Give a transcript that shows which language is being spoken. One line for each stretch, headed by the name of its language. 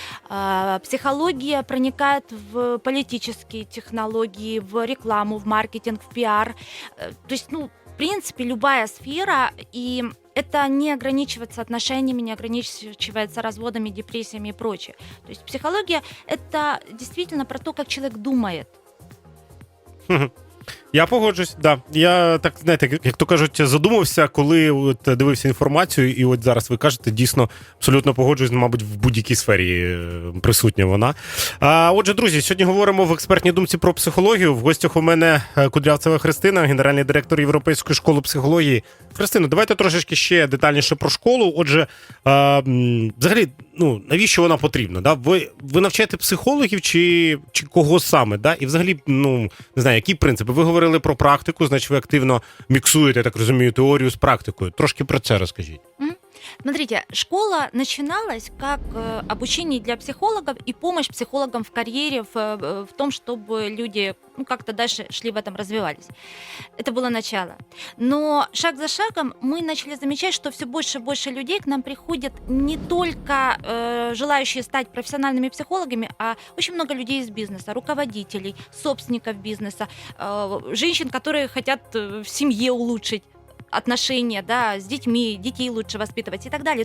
Russian: Психология проникает в политические технологии, в рекламу, в маркетинг, в пиар, то есть, в принципе, любая сфера, и это не ограничивается отношениями, не ограничивается разводами, депрессиями и прочее. То есть психология – это действительно про то, как человек думает.
Ukrainian: Я погоджусь, да. Я так, знаєте, як то кажуть, задумався, коли дивився інформацію, і от зараз ви кажете, дійсно, абсолютно погоджуюсь, мабуть, в будь-якій сфері присутня вона. Отже, друзі, сьогодні говоримо в експертній думці про психологію. В гостях у мене Кудрявцева Христина, генеральний директор Європейської школи психології. Христина, давайте трошечки ще детальніше про школу. Отже, взагалі, навіщо вона потрібна? Да? Ви навчаєте психологів чи кого саме? Да? І взагалі, не знаю, які принципи? Ви говорили про практику, значить ви активно міксуєте, я так розумію, теорію з практикою. Трошки про це розкажіть.
Russian: Смотрите, школа начиналась как обучение для психологов и помощь психологам в карьере, в том, чтобы люди как-то дальше шли в этом, развивались. Это было начало. Но шаг за шагом мы начали замечать, что все больше и больше людей к нам приходят не только желающие стать профессиональными психологами, а очень много людей из бизнеса, руководителей, собственников бизнеса, женщин, которые хотят в семье улучшить отношения, да, с детьми, детей лучше воспитывать и так далее.